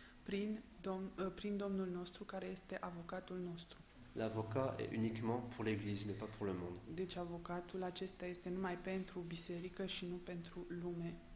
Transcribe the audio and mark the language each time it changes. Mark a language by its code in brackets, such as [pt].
[ro] prin Domnul nostru care este avocatul nostru. [fr] L'avocat est uniquement pour l'Église, mais pas pour le monde. [ro] Deci avocatul acesta este numai pentru biserică și nu pentru lume.